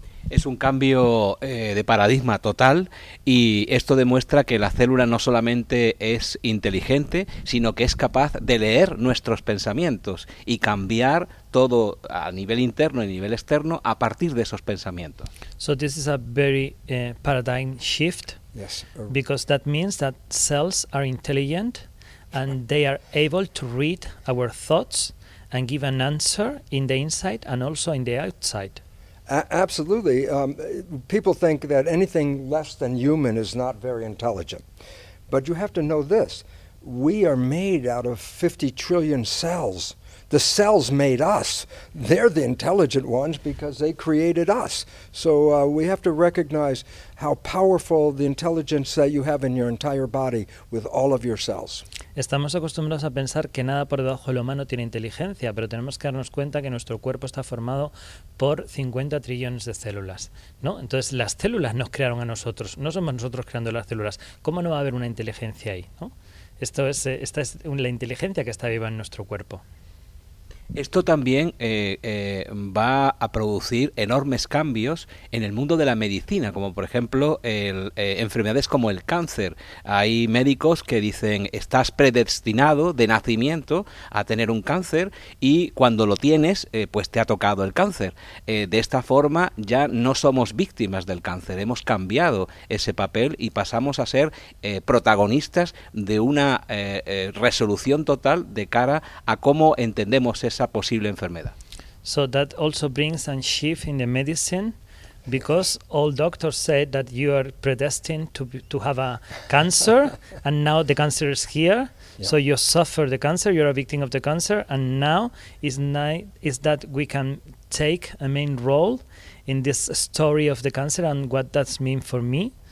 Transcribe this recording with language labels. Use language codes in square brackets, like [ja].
[es] Es un cambio de paradigma total y esto demuestra que la célula no solamente es inteligente, sino que es capaz de leer nuestros pensamientos y cambiar todo a nivel interno y a nivel externo a partir de esos pensamientos. [en] So this is a very paradigm shift. Yes. Because that means that cells are intelligent and they are able to read our thoughts and give an answer in the inside and also in the outside. Absolutely. People think that anything less than human is not very intelligent. But you have to know this. We are made out of 50 trillion cells. The cells made us. They're the intelligent ones because they created us. So we have to recognize how powerful the intelligence that you have in your entire body with all of your cells. [es] Estamos acostumbrados a pensar que nada por debajo de lo humano tiene inteligencia, pero tenemos que darnos cuenta que nuestro cuerpo está formado por 50 trillones de células, ¿no? Entonces las células nos crearon a nosotros, no somos nosotros creando las células. ¿Cómo no va a haber una inteligencia ahí, ¿no? Esta es la inteligencia que está viva en nuestro cuerpo. Esto también va a producir enormes cambios en el mundo de la medicina, como por ejemplo enfermedades como el cáncer. Hay médicos que dicen, estás predestinado de nacimiento a tener un cáncer y cuando lo tienes, pues te ha tocado el cáncer. De esta forma ya no somos víctimas del cáncer, hemos cambiado ese papel y pasamos a ser protagonistas de una resolución total de cara a cómo entendemos ese possible enfermedad. [en] So that also brings a shift in the medicine, because all doctors said that you are predestined to have a cancer, and now the cancer is here. Yeah. So you suffer the cancer, you're a victim of the cancer, and now is that we can take a main role in this story of the cancer and what that means for me?